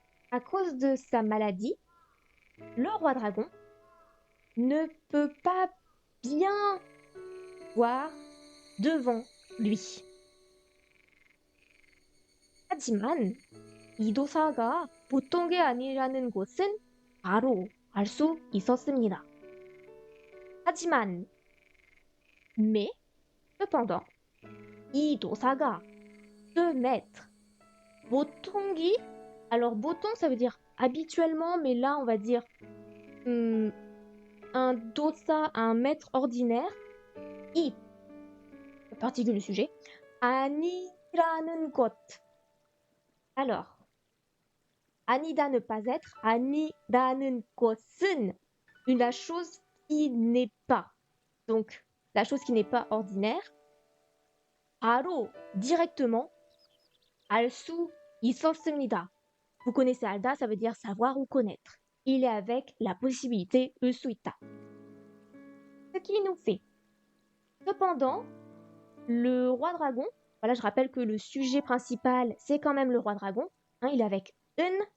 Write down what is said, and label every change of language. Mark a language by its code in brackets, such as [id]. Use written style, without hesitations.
[fr] À cause de sa maladie, le roi dragon ne peut pas bien voir devant lui. [ko] 하지만 이 도사가 보통이 아니라는 것은 바로 알 수 있었습니다. [fr] 하지만, mais, cependant, [ko] 이 도사가, [fr] ce maître, 보통이, alors boton ça veut dire habituellement, mais là on va dire un dosa, un maître ordinaire, 이, particulier sujet, [ko] 아니라는 것. [fr] Alors, 아니다 ne pas être, [ko] 아니라는 것은, [fr] la chose qui n'est pas. Donc, la chose qui n'est pas ordinaire. [ko] 바로, directement, 알 수 있었습니다. [fr] Vous connaissez 알다, ça veut dire savoir ou connaître. Il est avec la possibilité [ko] 을 수 있다. [fr] Ce qui nous fait. Cependant, le roi dragon, voilà, je rappelle que le sujet principal, c'est quand même le roi dragon. Hein, il est avec 은.